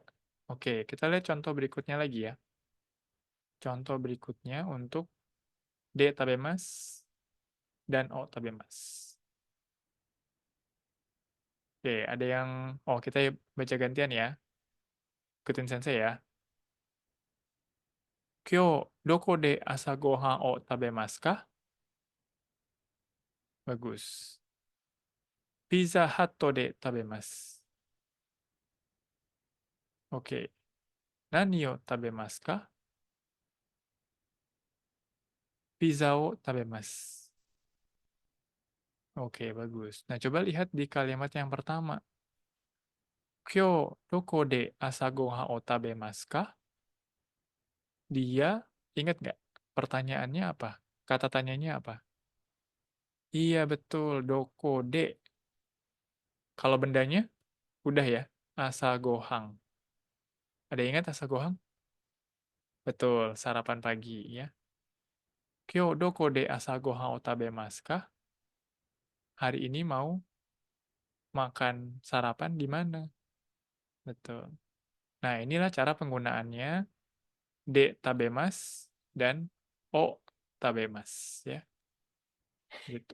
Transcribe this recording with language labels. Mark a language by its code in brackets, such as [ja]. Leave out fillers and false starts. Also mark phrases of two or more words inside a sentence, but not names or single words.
[id] Oke, kita lihat contoh berikutnya lagi ya. Contoh berikutnya untuk [ja] で食べます [id] dan [ja] を食べます. [id] Oke, ada yang... Oh, kita baca gantian ya. Ikutin sensei ya. [ja] 今日、どこで朝ご飯を食べますか? Bagus. Pizza Hut de tabemasu. [id] Oke. [ja] 何を食べますか? ピザを食べます. [id] Oke, bagus. Nah, coba lihat di kalimat yang pertama. [ja] 今日、どこで朝ご飯を食べますか? [id] Dia, ingat nggak? Pertanyaannya apa? Kata tanyanya apa? Iya, betul. [ja] どこで. [id] Kalau bendanya, udah ya. [ja] 朝ご飯. [id] Ada yang ingat [ja] 朝ご飯? [id] Betul, sarapan pagi ya. [ja] 今日、どこで朝ご飯を食べますか? [id] Hari ini mau makan sarapan di mana? Betul. Nah, inilah cara penggunaannya [ja] で食べます [id] dan [ja] を食べます [id] ya. Gitu.